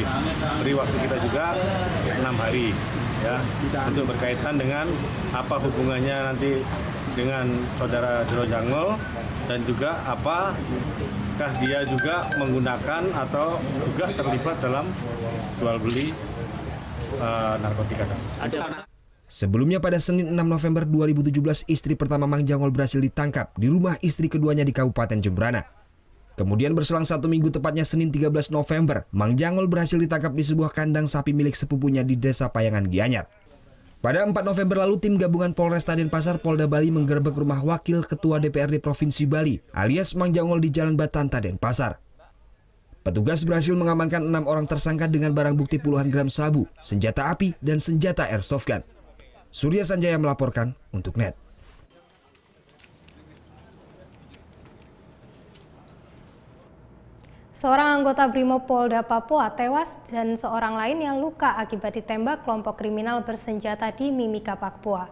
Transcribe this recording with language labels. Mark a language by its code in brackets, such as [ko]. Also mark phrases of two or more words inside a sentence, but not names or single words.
[id] Beri waktu kita juga 6 hari ya untuk berkaitan dengan apa hubungannya nanti dengan saudara Jero Jangol dan juga apakah dia juga menggunakan atau juga terlibat dalam jual beli narkotika. Sebelumnya pada Senin 6 November 2017, istri pertama Mang Jangol berhasil ditangkap di rumah istri keduanya di Kabupaten Jembrana. Kemudian berselang 1 minggu, tepatnya Senin 13 November, Mang Jangol berhasil ditangkap di sebuah kandang sapi milik sepupunya di Desa Payangan Gianyar. Pada 4 November lalu, tim gabungan Polresta Denpasar Polda Bali menggerebek rumah Wakil Ketua DPRD Provinsi Bali alias Mang Jangol di Jalan Batanta, Denpasar. Petugas berhasil mengamankan 6 orang tersangka dengan barang bukti puluhan gram sabu, senjata api, dan senjata airsoft gun. Surya Sanjaya melaporkan untuk NET. Seorang anggota Brimob Polda Papua tewas dan seorang lain yang luka akibat ditembak kelompok kriminal bersenjata di Mimika, Papua.